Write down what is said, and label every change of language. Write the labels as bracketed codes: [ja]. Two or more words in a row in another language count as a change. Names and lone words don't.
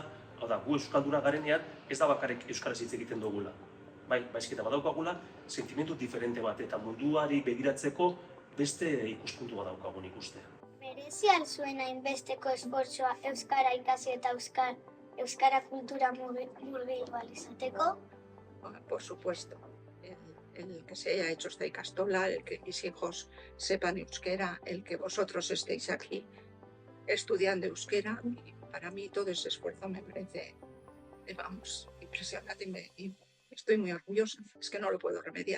[eu] Hau da, gu euskalduna garenean ez da bakarrik euskaraz hitz egiten dugula. Bai, baizik eta badaukagula sentimendu diferente bat eta munduari begiratzeko beste ikuspuntu bat daukagun ikustea. Merezi al zuen hainbesteko esfortzua euskara ikasi eta euskara kultura murgildu ahal izateko? [es] Por supuesto. El que se haya hecho esta ikastola, el que mis hijos sepan euskera, el que vosotros estéis aquí estudiando euskera, y para mí todo ese esfuerzo me parece, vamos, impresionante y estoy muy orgullosa, es que no lo puedo remediar.